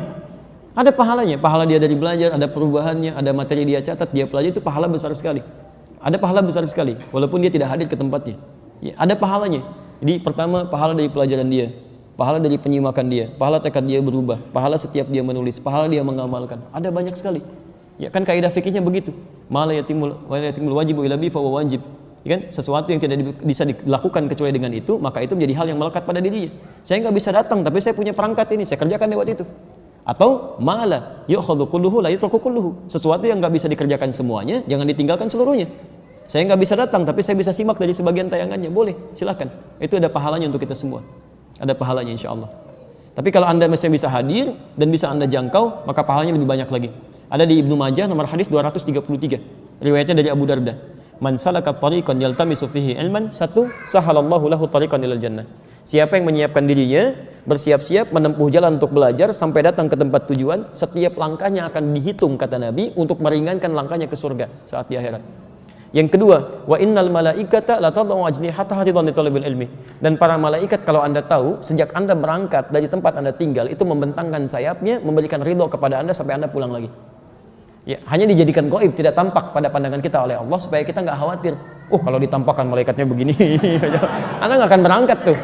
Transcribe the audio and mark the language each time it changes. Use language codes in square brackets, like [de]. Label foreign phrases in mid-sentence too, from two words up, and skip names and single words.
[id] Ada pahalanya, pahala dia dari belajar, ada perubahannya, ada materi dia catat, dia pelajari, itu pahala besar sekali. Ada pahala besar sekali, walaupun dia tidak hadir ke tempatnya. Ya, ada pahalanya. Jadi pertama, pahala dari pelajaran dia, pahala dari penyimakan dia, pahala tekad dia berubah, pahala setiap dia menulis, pahala dia mengamalkan. Ada banyak sekali. Ya kan kaidah fikihnya begitu. [ar] ما لا يتم الواجب إلا به فهو واجب. [id] Ya kan? Sesuatu yang tidak bisa dilakukan kecuali dengan itu, maka itu menjadi hal yang melekat pada dirinya. Saya nggak bisa datang, tapi saya punya perangkat ini, saya kerjakan lewat itu. Atau [ar] ما لا يؤخذ كله لا يترك كله. [id] Sesuatu yang nggak bisa dikerjakan semuanya, jangan ditinggalkan seluruhnya. Saya nggak bisa datang, tapi saya bisa simak dari sebagian tayangannya. Boleh, silakan. Itu ada pahalanya untuk kita semua. Ada pahalanya [ar] إن شاء الله. [id] Tapi kalau Anda masih bisa hadir dan bisa Anda jangkau, maka pahalanya lebih banyak lagi. Ada di Ibnu Majah nomor hadis 233. Riwayatnya dari Abu Darda. [ar] من سلك طريقا يلتمس فيه علما, satu, سهل الله له طريقا إلى الجنة. [id] Siapa yang menyiapkan dirinya, bersiap-siap menempuh jalan untuk belajar sampai datang ke tempat tujuan, setiap langkahnya akan dihitung kata Nabi untuk meringankan langkahnya ke surga saat di akhirat. Yang kedua, [ar] وإن الملائكة لتضع أجنحتها رضوانا لطالب العلم. [id] Dan para malaikat kalau Anda tahu, sejak Anda berangkat dari tempat Anda tinggal itu membentangkan sayapnya, memberikan ridho kepada Anda sampai Anda pulang lagi. Ya, hanya dijadikan gaib, tidak tampak pada pandangan kita oleh Allah supaya kita nggak khawatir. Kalau ditampakkan malaikatnya begini, Anda nggak akan berangkat tuh.